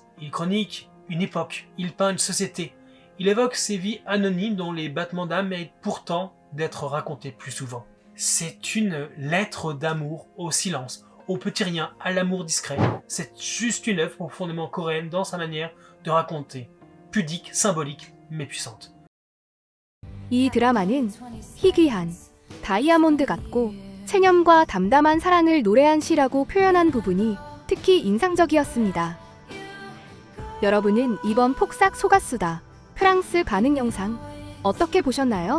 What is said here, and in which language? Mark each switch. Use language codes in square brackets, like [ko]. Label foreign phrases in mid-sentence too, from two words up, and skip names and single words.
[fr] Il chronique une époque, il peint une société. Il évoque ces vies anonymes dont les battements d'âme méritent pourtant d'être racontés plus souvent. C'est une lettre d'amour au silence, au petit rien, à l'amour discret. C'est juste une œuvre profondément coréenne dans sa manière de raconter. Pudique, symbolique, mais puissante. [ko] 이 드라마는 희귀한, 다이아몬드 같고 체념과 담담한 사랑을 노래한 시라고 표현한 부분이 특히 인상적이었습니다. 여러분은 이번 폭삭 소가수다 프랑스 반응 영상 어떻게 보셨나요?